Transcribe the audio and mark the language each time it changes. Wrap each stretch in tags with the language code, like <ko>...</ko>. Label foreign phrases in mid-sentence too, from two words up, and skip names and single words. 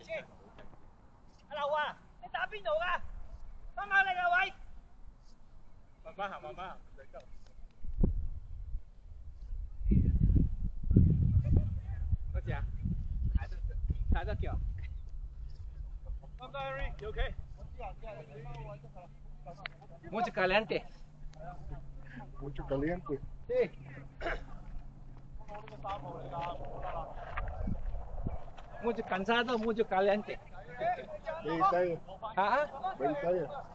<yue>阿劉啊，你打邊度㗎？翻返嚟啊位。慢慢行，多謝啊，踩得腳。</yue> <en>¿You okay?</en> <es>Mucho caliente. Mucho caliente. Sí. Mucho cansado, mucho caliente.</es> <en>Vegetarian. Hả? Vegetarian.</en>